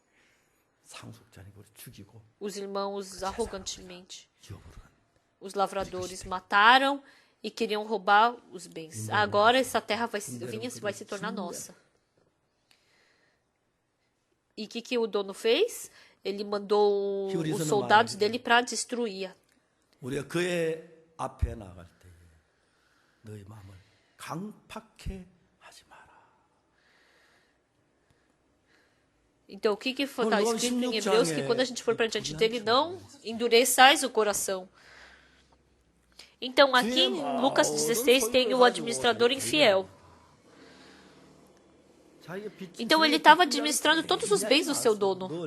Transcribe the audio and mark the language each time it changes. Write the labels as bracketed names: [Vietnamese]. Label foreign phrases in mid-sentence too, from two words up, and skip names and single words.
[Portuguese] Os irmãos arrogantemente, os lavradores mataram e queriam roubar os bens. Agora essa terra vai se tornar nossa. E o que o dono fez? Ele mandou os soldados dele para destruir. [Korean] 우리가 그의 앞에 나갈 때 너희 마음을 강팍해 하지 마라. [Portuguese] Então, o que está escrito em Hebreus? Que quando a gente for para diante dele, não endureçais o coração. Então, aqui em Lucas 16 tem o administrador infiel. Então, ele estava administrando todos os bens do seu dono.